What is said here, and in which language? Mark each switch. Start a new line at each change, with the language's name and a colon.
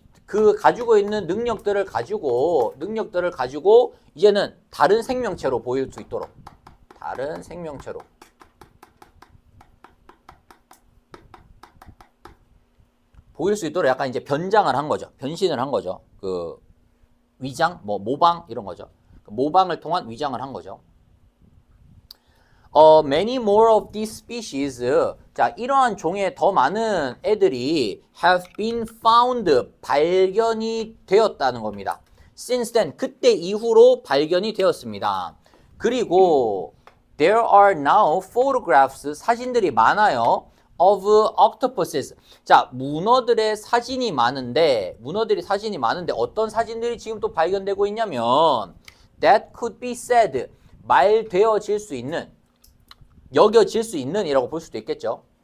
Korean: 그 가지고 있는 능력들을 가지고 이제는 다른 생명체로 보일 수 있도록, 다른 생명체로 보일 수 있도록 약간 이제 변장을 한 거죠. 변신을 한 거죠. 그 위장, 뭐 모방 이런 거죠. 모방을 통한 위장을 한 거죠.
English: Many more of these species.
Korean: 자, 이러한 종의 더 많은 애들이
English: have been found,
Korean: 발견이 되었다는 겁니다.
English: Since then,
Korean: 그때 이후로 발견이 되었습니다. 그리고
English: there are now photographs,
Korean: 사진들이 많아요.
English: of octopuses.
Korean: 자, 문어들의 사진이 많은데 어떤 사진들이 지금 또 발견되고 있냐면
English: that could be said,
Korean: 말되어질 수 있는, 여겨질 수 있는 이라고 볼 수도 있겠죠.